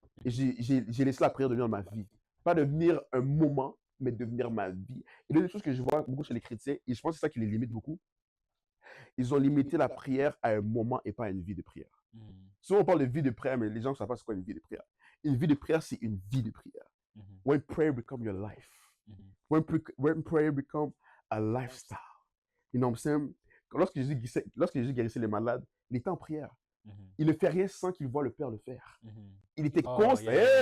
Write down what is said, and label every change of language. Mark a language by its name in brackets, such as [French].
[French] Et j'ai laissé la prière devenir ma vie. Pas devenir un moment, mais devenir ma vie. Et l'une des choses que je vois beaucoup chez les chrétiens, et je pense que c'est ça qui les limite beaucoup, ils ont limité la prière à un moment et pas à une vie de prière. Souvent, on parle de vie de prière, mais les gens ne savent pas ce qu'est une vie de prière. Une vie de prière, c'est une vie de prière. [English] When prayer becomes your life. When prayer becomes a lifestyle. You know what I'm saying? [French] Lorsque Jésus guérissait les malades, il était en prière. Il ne fait rien sans qu'il voit le Père le faire. Il était constamment.